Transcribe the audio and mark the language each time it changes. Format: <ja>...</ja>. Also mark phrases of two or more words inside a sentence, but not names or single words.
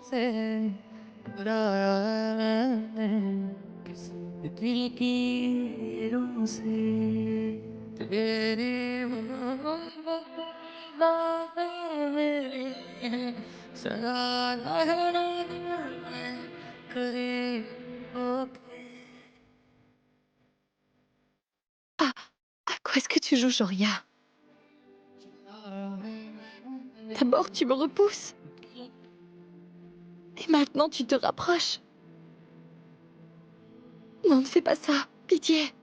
<hi>से बुलाया मैंने दिल की दिलों से तेरी मोहब्बत मेरी सदा रहना करीब होके</hi> <fr>À quoi est-ce que tu joues, Shoria? D'abord, tu me repousses. Et maintenant, tu te rapproches. Non, ne fais pas ça. Pitié.</fr>